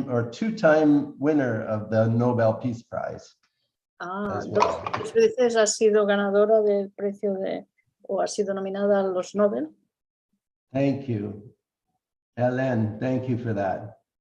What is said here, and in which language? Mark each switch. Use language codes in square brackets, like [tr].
[en] Two-time winner of the Nobel Peace Prize. [es] Dos veces ha sido ganadora del precio o ha sido nominada a los Nobel. [en] Thank you. Helen, thank you for that.